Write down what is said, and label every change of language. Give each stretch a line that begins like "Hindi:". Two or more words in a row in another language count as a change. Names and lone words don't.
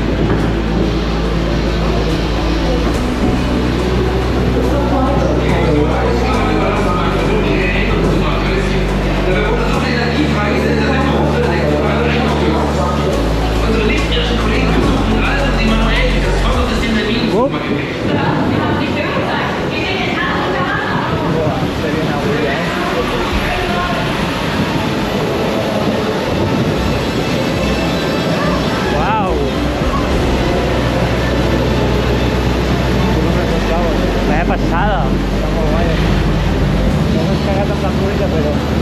German: Unsere lichtischen Kollegen versuchen alles, die manuell das Fotosystem der Bienen zu machen. Uau!
Catalan: Vaya passada! Està molt guai. No m'he cagat amb la fruita, però...